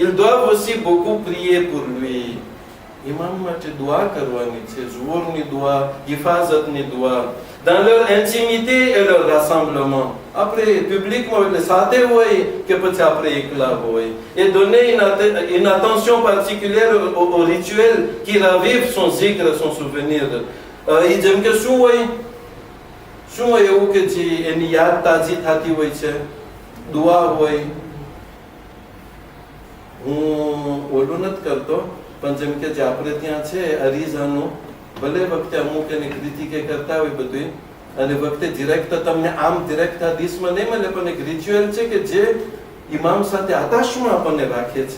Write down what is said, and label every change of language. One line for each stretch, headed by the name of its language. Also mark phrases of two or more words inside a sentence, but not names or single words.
French: ils doivent aussi beaucoup prier pour lui.
Gujarati: ઇમામ માટે દુઆ કરવાની છે, ઝુહુરની દુઆ, હિફાઝતની દુઆ,
French: dans leur intimité et leur rassemblement.
Gujarati: આપણે publiquement એટલે સાથે હોય કે પછી આપણે એકલા હોય.
French: et donner une attention particulière au rituel qui ravive son zikr, son souvenir.
Gujarati: એ જેમ કે શું હોય એવું કે જે એની યાદ તાજી થતી હોય છે, દુઆ હોય. હું ઓલું નથી કરતો, પણ જેમ કે જે આપણે ત્યાં છે અરીઝાનું, ભલે વખતે અમુક એની ક્રિટિકે કરતા હોય બધું, અને વખતે ડિરેક્ટ તમને આમ ડિરેક્ટ હદીસમાં નહીં મળે, પણ એક રિચ્યુઅલ છે કે જે ઇમામ સાથે આતાશમાં આપણને રાખે છે.